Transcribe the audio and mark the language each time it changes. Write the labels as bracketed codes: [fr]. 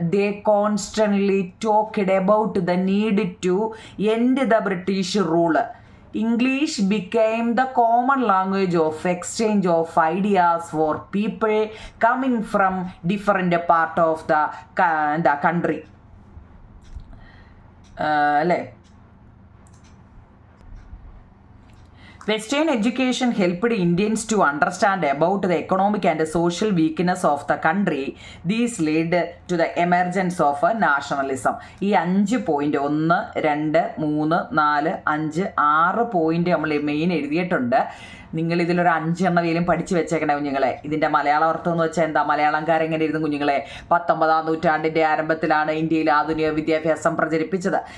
[en] They constantly talked about the need to end the British rule. English became the common language of exchange of ideas for people coming from different part of the country. [ml] അല്ലേ? [en] Western education helped Indians to understand about the economic and social weakness of the country. These led to the emergence of nationalism. [ml] ഈ 5 point 1, 2, 3, 4, 5, 6 point നമ്മൾ main എഴുതിയിട്ടുണ്ട്. നിങ്ങൾ ഇതിലൊരു 5 എണ്ണമെങ്കിലും പഠിച്ചു വെച്ചേക്കണേ കുഞ്ഞുങ്ങളെ. ഇതിൻ്റെ മലയാള അർത്ഥം എന്ന് വെച്ചാൽ എന്താ? മലയാളംകാരെങ്ങനെ എഴുതും കുഞ്ഞുങ്ങളെ? 19ാം നൂറ്റാണ്ടിൻ്റെ ആരംഭത്തിലാണ് ഇന്ത്യയിൽ ആധുനിക വിദ്യാഭ്യാസം പ്രചരിപ്പിച്ചത്.